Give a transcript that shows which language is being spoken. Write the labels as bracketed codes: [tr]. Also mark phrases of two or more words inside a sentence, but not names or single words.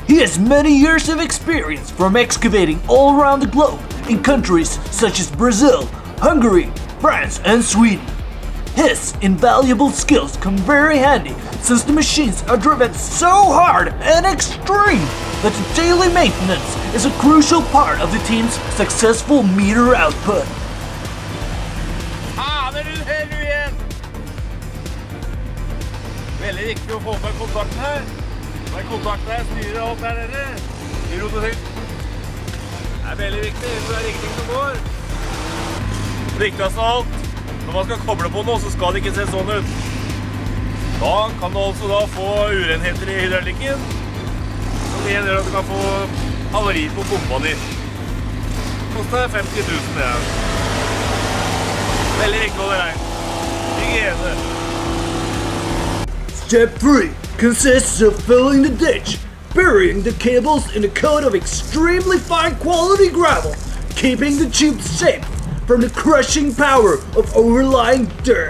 [en] He has many years of experience from excavating all around the globe in countries such as Brazil, Hungary, France, and Sweden. His invaluable skills come very handy since the machines are driven so hard and extreme that the daily maintenance is a crucial part of the team's successful meter output. [no] Veldig viktig å få på kontakten her. Når kontakten her styrer alt der nede. I rototyp. Det veldig viktig, så det riktig som går. Viktigst av alt, når man skal koble på noe, så skal det ikke se sånn ut. Da kan du altså da få urenheter i hydraulikken, som igjen gjør at du kan få havari på pumpa di. Koster 50 000 det her. Veldig viktig å holde rein. Hygiene. [en] Step 3 consists of filling the ditch, burying the cables in a coat of extremely fine quality gravel, keeping the tubes safe from the crushing power of overlying dirt.